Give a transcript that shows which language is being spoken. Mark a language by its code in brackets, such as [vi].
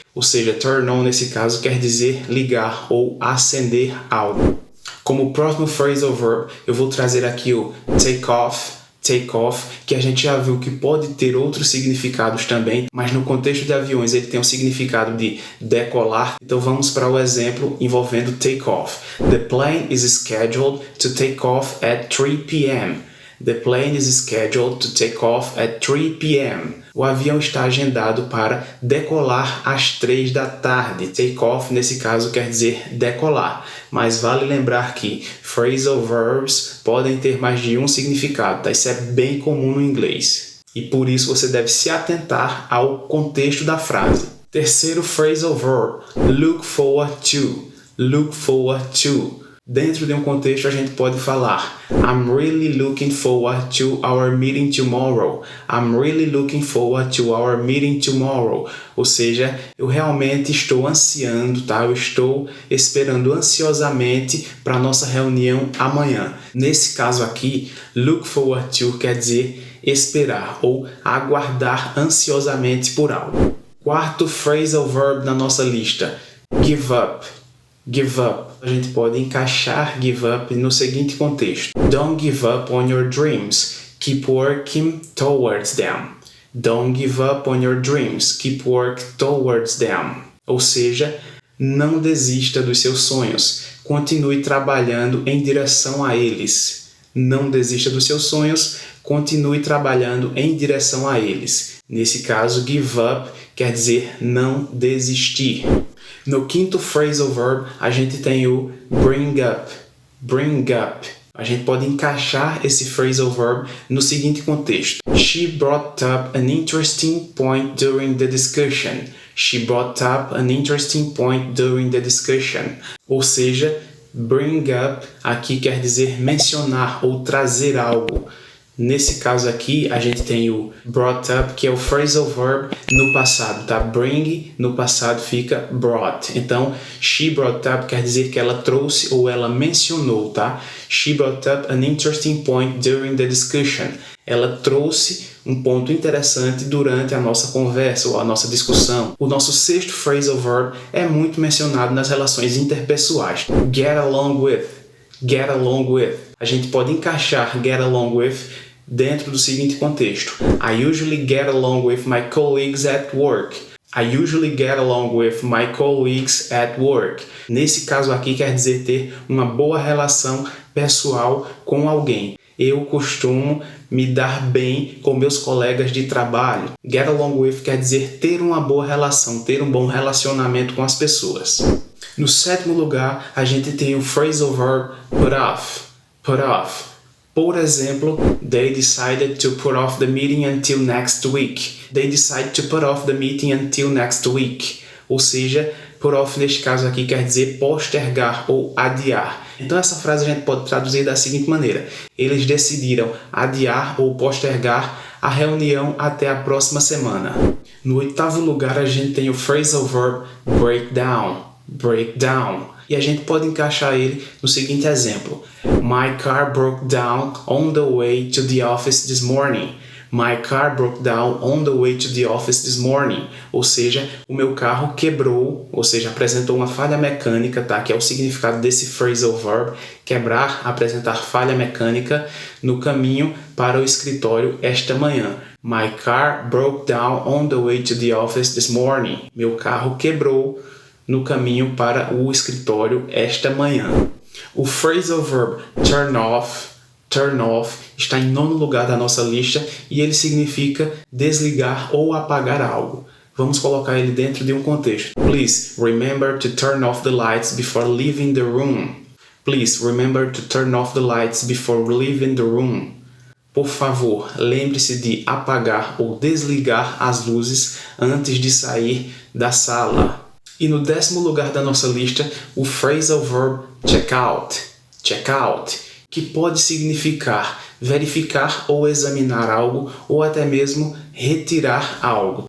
[pt] Ou seja, turn on nesse caso quer dizer ligar ou acender algo. Como próximo phrasal verb, eu vou trazer aqui o take off, que a gente já viu que pode ter outros significados também, mas no contexto de aviões ele tem um significado de decolar. Então vamos para o exemplo envolvendo take off. [en] The plane is scheduled to take off at 3 p.m. The plane is scheduled to take off at 3 p.m. [pt] O avião está agendado para decolar às 3 da tarde. Take off, nesse caso, quer dizer decolar. Mas vale lembrar que phrasal verbs podem ter mais de um significado, tá? Isso é bem comum no inglês. E por isso você deve se atentar ao contexto da frase. Terceiro phrasal verb, look forward to. [en] Look forward to. [pt] Dentro de um contexto a gente pode falar [en] I'm really looking forward to our meeting tomorrow. I'm really looking forward to our meeting tomorrow. [pt] Ou seja, eu realmente estou ansiando, tá? Eu estou esperando ansiosamente para a nossa reunião amanhã. Nesse caso aqui, look forward to quer dizer esperar ou aguardar ansiosamente por algo. Quarto phrasal verb na nossa lista, give up. Give up. A gente pode encaixar give up no seguinte contexto. [en] Don't give up on your dreams. Keep working towards them. Don't give up on your dreams. Keep working towards them. [pt] Ou seja, não desista dos seus sonhos. Continue trabalhando em direção a eles. Não desista dos seus sonhos. Continue trabalhando em direção a eles. Nesse caso, give up quer dizer não desistir. No quinto phrasal verb, a gente tem o bring up. Bring up. A gente pode encaixar esse phrasal verb no seguinte contexto. [en] She brought up an interesting point during the discussion. She brought up an interesting point during the discussion. [pt] Ou seja, bring up aqui quer dizer mencionar ou trazer algo. Nesse caso aqui, a gente tem o brought up, que é o phrasal verb no passado, tá? Bring, no passado, fica brought. Então, she brought up quer dizer que ela trouxe ou ela mencionou, tá? [en] She brought up an interesting point during the discussion. [pt] Ela trouxe um ponto interessante durante a nossa conversa ou a nossa discussão. O nosso sexto phrasal verb é muito mencionado nas relações interpessoais. Get along with. Get along with. A gente pode encaixar get along with dentro do seguinte contexto. [en] I usually get along with my colleagues at work. I usually get along with my colleagues at work. [pt] Nesse caso aqui quer dizer ter uma boa relação pessoal com alguém. Eu costumo me dar bem com meus colegas de trabalho. Get along with quer dizer ter uma boa relação, ter um bom relacionamento com as pessoas. No sétimo lugar, a gente tem o phrasal verb put off. Put off. Por exemplo, [en] they decided to put off the meeting until next week. They decided to put off the meeting until next week. [pt] Ou seja, put off neste caso aqui quer dizer postergar ou adiar. Então essa frase a gente pode traduzir da seguinte maneira. Eles decidiram adiar ou postergar a reunião até a próxima semana. No oitavo lugar, a gente tem o phrasal verb break down. Break down. E a gente pode encaixar ele no seguinte exemplo. [en] My car broke down on the way to the office this morning. My car broke down on the way to the office this morning. [pt] Ou seja, o meu carro quebrou, ou seja, apresentou uma falha mecânica, tá? Que é o significado desse phrasal verb, quebrar, apresentar falha mecânica no caminho para o escritório esta manhã. [en] My car broke down on the way to the office this morning. [pt] Meu carro quebrou no caminho para o escritório esta manhã. O phrasal verb turn off, está em nono lugar da nossa lista e ele significa desligar ou apagar algo. Vamos colocar ele dentro de um contexto. [en] Please remember to turn off the lights before leaving the room. Please remember to turn off the lights before leaving the room. [pt] Por favor, lembre-se de apagar ou desligar as luzes antes de sair da sala. E no décimo lugar da nossa lista, o phrasal verb check out, que pode significar verificar ou examinar algo, ou até mesmo retirar algo.